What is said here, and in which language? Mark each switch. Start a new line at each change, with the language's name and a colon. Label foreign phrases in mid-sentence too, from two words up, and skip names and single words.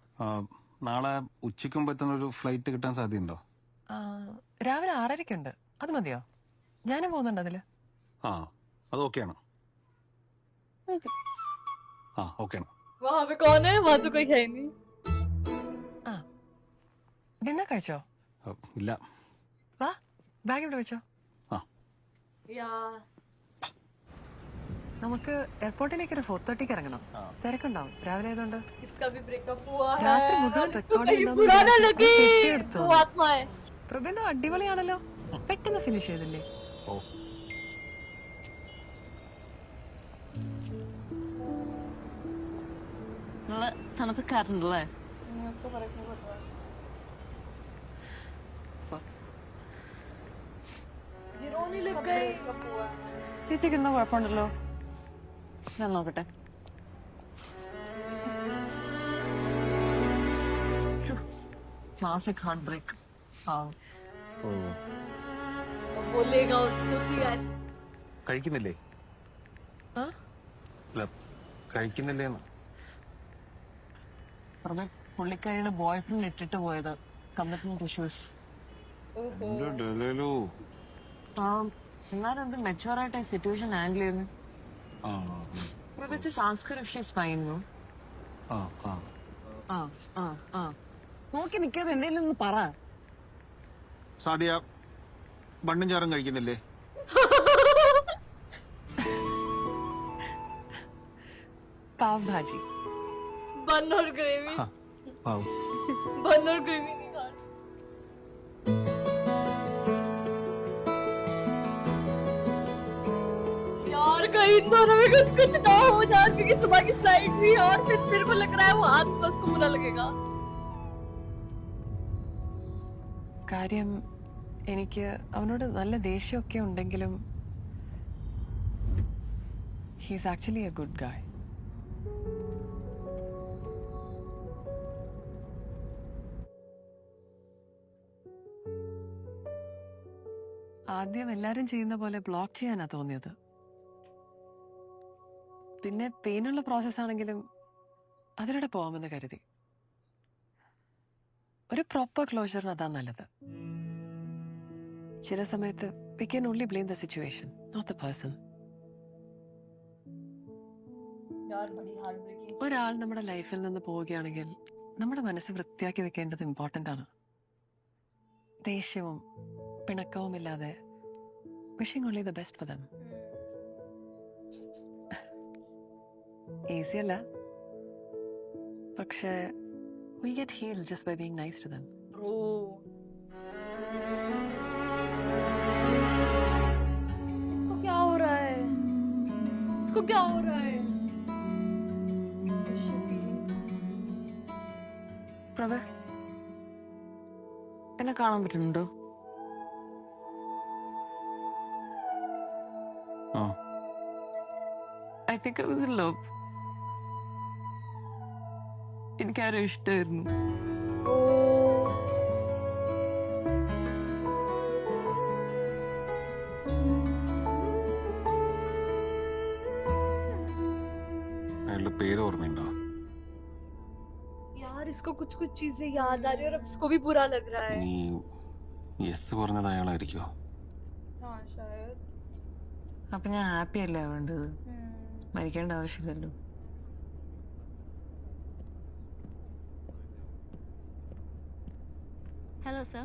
Malayalam: നാളെ ഉച്ചയ്ക്ക് മുമ്പ് എത്തുന്ന ഒരു ഫ്ലൈറ്റ് കിട്ടാൻ സാധ്യതയുണ്ടോ? രാവിലെ 6:30 അത് മതിയോ? ഞാനും പോകുന്നുണ്ട് അതില്. ആ അത് ഓക്കെയാണ്. ആ ഓക്കെയാണ്.
Hindi: वहाँ पे कौन है? वहाँ तो कोई है ही नहीं।
Malayalam: ആ ഡിന്നർ കഴിച്ചോ? ഇല്ല. വാ ബാഗ് ഇവിടെ വെച്ചോ. ആ यार നമുക്ക് എയർപോർട്ടിലേക്ക് ഒരു 4:30 ഇറങ്ങണം. തിരക്കുണ്ടാവും രാവിലെ ആയതുകൊണ്ട്.
Hindi: इसका भी ब्रेकअप हुआ है।
Malayalam: രാത്രി മുഴുവൻ
Hindi: और इसको record कहीं
Malayalam: ചെയ്താൽ
Hindi: बुरा ना
Malayalam: മതി.
Hindi: लगे।
Malayalam: പെട്ടിയെടുത്തോ?
Hindi: वो आत्मा है।
Malayalam: പ്രബന്ധം അടിപൊളിയാണല്ലോ. പെട്ടെന്ന് ഫിനിഷ് ചെയ്തില്ലേ? ഓ നല്ല തണുത്ത കാറ്റുണ്ടല്ലേ?
Hindi: उसको फर्क नहीं पड़ रहा ये रोने लग गए। ब्रेकअप हुआ है
Malayalam: ചേച്ചിക്ക് എന്താ കുഴപ്പമുണ്ടല്ലോ? ഞാൻ നോക്കട്ടെ.
English: Classic heart break.
Malayalam: ഓ
Hindi: वो बोलेगा उसको कि ऐसे
Malayalam: കഴിക്കുന്നില്ലേ? ആ അല്ല കഴിക്കുന്നില്ലേ? പുള്ളിക്കാരിയുടെ ബോയ് ഫ്രണ്ട് ഇട്ടിട്ട് പോയത്
English: commitment issues.
Malayalam: എന്നാലും എന്ത് മെച്ചുവറായിട്ട്
English: situation handle
Malayalam: ചെയ്യുന്നു. പ്രത്യേകിച്ച് സാംസ്കാരിക
English: she's fine.
Malayalam: ആ ആ ആ ആ ആ നോക്കി നിൽക്കാതെ എന്തെങ്കിലും ഒന്ന് പറ. സാദിയ ബണ്ണും ചാറും കഴിക്കുന്നില്ലേ?
Hindi: पाव भाजी. बन और ग्रेवी. हाँ, पाव. बन और ग्रेवी नहीं खा. यार कहीं इन दोनों में कुछ कुछ ना हो जाए क्योंकि सुबह की फ्लाइट भी है और फिर मेरे को लग रहा है वो हाथ में उसको बुरा लगेगा.
Malayalam: കാര്യം എനിക്ക് അവനോട് നല്ല ദേഷ്യമൊക്കെ ഉണ്ടെങ്കിലും
English: he's actually a good guy.
Malayalam: ആദ്യം എല്ലാരും ചെയ്യുന്ന പോലെ ബ്ലോക്ക് ചെയ്യാനാ തോന്നിയത്. പിന്നെ പെയിനുള്ള പ്രോസസ് ആണെങ്കിലും അതിലൂടെ പോവാമെന്ന് കരുതി. ഒരു പ്രോപ്പർ ക്ലോഷറിന് അതാ നല്ലത്. ചില സമയത്ത്
English: we can only blame the situation, not the person.
Hindi: यार बड़ी
English: heart breaking.
Malayalam: ഒരാൾ നമ്മുടെ ലൈഫിൽ നിന്ന് പോവുകയാണെങ്കിൽ നമ്മുടെ മനസ്സ് വൃത്തിയാക്കി വെക്കേണ്ടത് ഇമ്പോർട്ടൻ്റ് ആണ്. ദേഷ്യവും പിണക്കവും ഇല്ലാതെ
English: wishing only the best for them.
Malayalam: ഈസി അല്ല, പക്ഷേ
English: we get healed just by being nice to them. Bro.
Hindi: इसको क्या हो रहा है? इसको क्या हो रहा है?
Malayalam: പ്രഭ, എന്നെ കാണാൻ പറ്റുന്നുണ്ടോ? ആ,
English: I think I was in love.
Malayalam: എനിക്കാരോ ഇഷ്ടമായിരുന്നു. അയാളുടെ പേര് ഓർമ്മയുണ്ടോ?
Hindi: यार इसको कुछ कुछ चीजें याद आ रही है और अब इसको भी बुरा लग रहा है.
Malayalam: നീ യെസ് പറഞ്ഞത് അയാളായിരിക്കോ?
Hindi: हाँ शायद.
Malayalam: അപ്പൊ ഞാൻ ഹാപ്പി അല്ലേ ആവേണ്ടത്? മരിക്കേണ്ട ആവശ്യമില്ലല്ലോ.
English: Hello, sir.